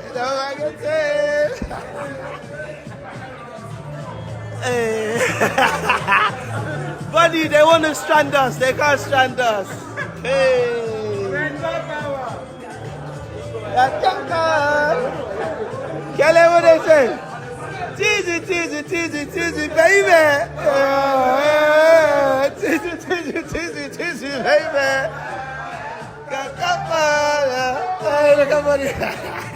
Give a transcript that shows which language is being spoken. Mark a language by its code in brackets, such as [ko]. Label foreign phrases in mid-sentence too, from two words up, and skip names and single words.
[en] You know what I can say? Hey. Buddy, they want to strand us. They can't strand us. Hey. Kelly, what they say? Teasy, teasy, teasy, teasy, baby. Teasy, teasy, teasy, teasy, baby. Look at money.